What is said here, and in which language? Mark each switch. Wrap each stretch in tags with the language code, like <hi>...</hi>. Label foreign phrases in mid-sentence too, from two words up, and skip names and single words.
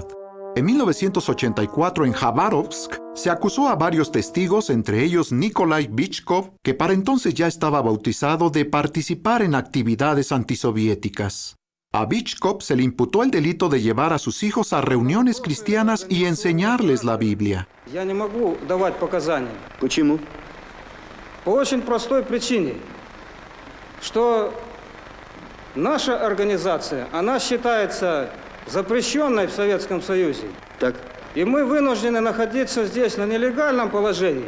<es>En 1984, en Khabarovsk, se acusó a varios testigos, entre ellos Nikolai Bychkov, que para entonces ya estaba bautizado, de participar en actividades antisoviéticas. A Bychkov se le imputó el delito de llevar a sus hijos a reuniones cristianas y enseñarles la Biblia.</es> <ru>Я не могу давать показания. Почему? По очень простой причине, что наша организация, она считается запрещенной в Советском Союзе. Так. И мы вынуждены находиться здесь на нелегальном положении.</ru>